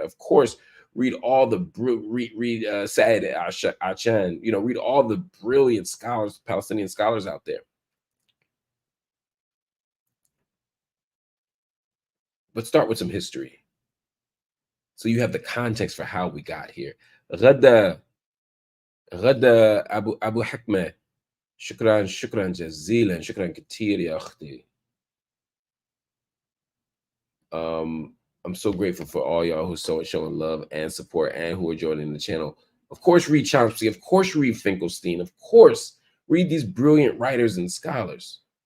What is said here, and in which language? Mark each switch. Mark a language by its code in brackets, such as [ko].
[en] Of course, read all the Saad Achan. Read all the brilliant scholars, Palestinian scholars out there. But start with some history, so you have the context for how we got here. Ghada Abu Hakmeh. [ar] شكرا جزيلا. شكرا كثير يا أختي. [en] I'm so grateful for all y'all who's showing love and support and who are joining the channel. Of course, read Chomsky. Of course, read Finkelstein. Of course, read these brilliant writers and scholars.